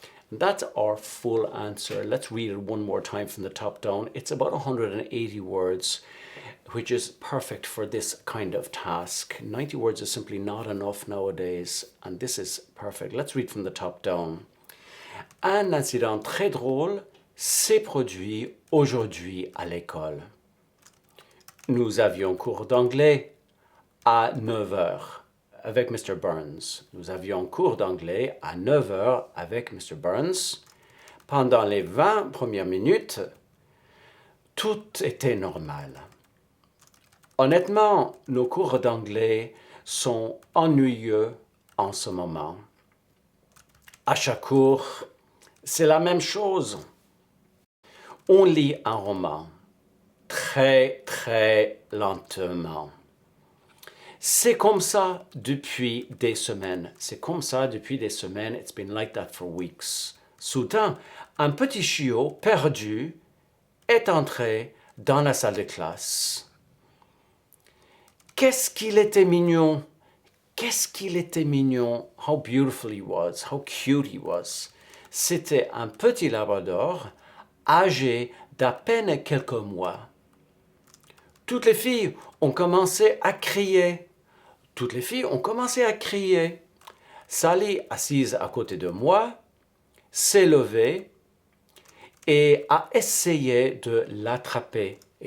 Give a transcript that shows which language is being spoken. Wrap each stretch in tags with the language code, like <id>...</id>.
<en>And that's our full answer. Let's read it one more time from the top down. It's about 180 words, which is perfect for this kind of task. 90 words is simply not enough nowadays, and this is perfect. Let's read from the top down.</en> <fr>Un incident très drôle s'est produit aujourd'hui à l'école. Nous avions cours d'anglais à 9 heures avec Mr. Burns. Nous avions cours d'anglais à 9 heures avec Mr. Burns. Pendant les 20 premières minutes, tout était normal. Honnêtement, nos cours d'anglais sont ennuyeux en ce moment. À chaque cours, c'est la même chose. On lit un roman très, très lentement. C'est comme ça depuis des semaines. C'est comme ça depuis des semaines.</fr> <en>It's been like that for weeks.</en> <fr>Soudain, un petit chiot perdu est entré dans la salle de classe. Qu'est-ce qu'il était mignon! Qu'est-ce qu'il était mignon!</fr> <en>How beautiful he was, how cute he was.</en> <fr>C'était un petit labrador âgé d'à peine quelques mois. Toutes les filles ont commencé à crier. Toutes les filles ont commencé à crier. Sally, assise à côté de moi, s'est levée et a essayé de l'attraper.</fr>